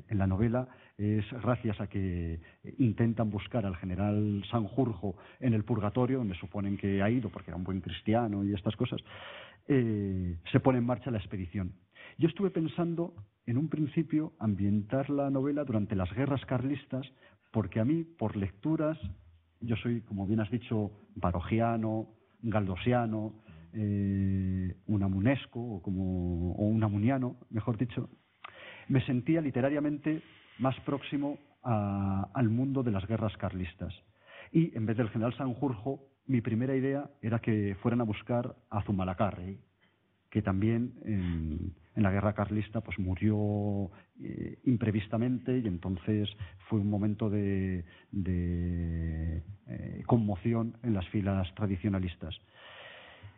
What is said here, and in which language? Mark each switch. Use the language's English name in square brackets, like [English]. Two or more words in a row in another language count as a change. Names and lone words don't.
[Spanish] En la novela es gracias a que intentan buscar al general Sanjurjo en el purgatorio, donde suponen que ha ido porque era un buen cristiano y estas cosas, se pone en marcha la expedición. Yo estuve pensando, en un principio, ambientar la novela durante las guerras carlistas, porque a mí, por lecturas, yo soy, como bien has dicho, barogiano, galdosiano, unamunesco, o unamuniano, mejor dicho. Me sentía literariamente más próximo al mundo de las guerras carlistas. Y en vez del general Sanjurjo, mi primera idea era que fueran a buscar a Zumalacárregui, que también en la guerra carlista pues murió imprevistamente, y entonces fue un momento de conmoción en las filas tradicionalistas.